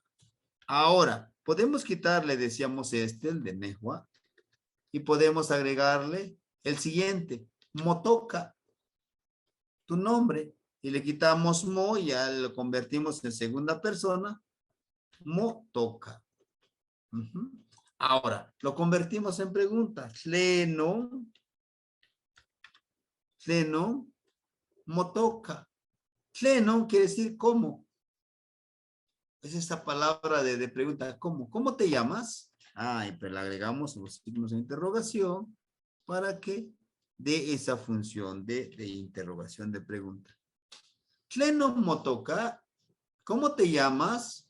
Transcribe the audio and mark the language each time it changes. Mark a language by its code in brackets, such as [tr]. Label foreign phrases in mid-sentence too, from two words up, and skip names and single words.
[es] Ahora, podemos quitarle, decíamos el de Nejua, y podemos agregarle el siguiente, motoca, tu nombre, y le quitamos mo, y ya lo convertimos en segunda persona, motoca. Ahora, lo convertimos en pregunta, [nah] tleno, motoca. [es] Tleno quiere decir cómo. Es esa palabra de pregunta, ¿cómo? ¿Cómo te llamas? Y pues le agregamos los signos de interrogación para que dé esa función de interrogación, de pregunta. [nah] Tleno motoca, [es] ¿Cómo te llamas?